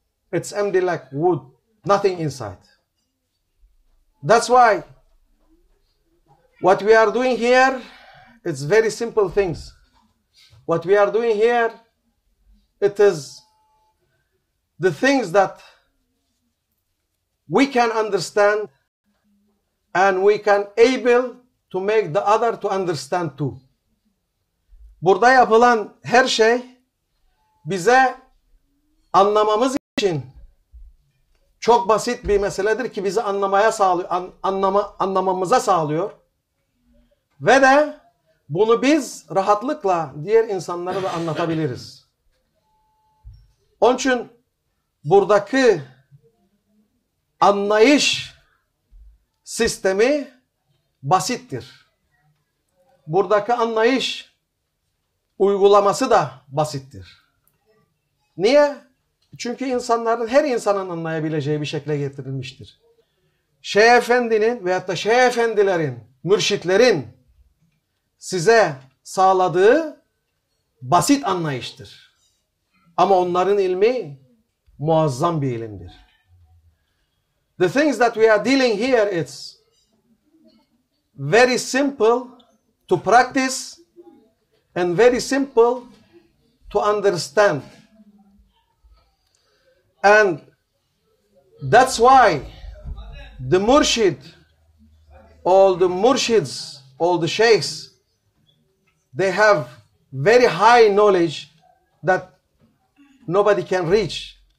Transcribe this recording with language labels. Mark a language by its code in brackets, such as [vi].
[en] It's empty like wood, nothing inside. That's why what we are doing here, it's very simple things. What we are doing here, it is the things that we can understand and we can able to make the other to understand too. [tr] Burada yapılan her şey bize anlamamız için çok basit bir meseledir ki bizi anlamaya sağlıyor, anlamamıza sağlıyor. Ve de bunu biz rahatlıkla diğer insanlara da anlatabiliriz. Onun için buradaki anlayış sistemi basittir. Buradaki anlayış uygulaması da basittir. Niye? Çünkü insanların, her insanın anlayabileceği bir şekilde getirilmiştir. Şeyh Efendi'nin veyahut da Şeyh Efendilerin, mürşitlerin size sağladığı basit anlayıştır. Ama onların ilmi muazzam bir ilimdir. [en] The things that we are dealing here, it's very simple to practice and very simple to understand. And that's why the murshid, all the murshids, all the sheikhs, they have very high knowledge that nobody can reach.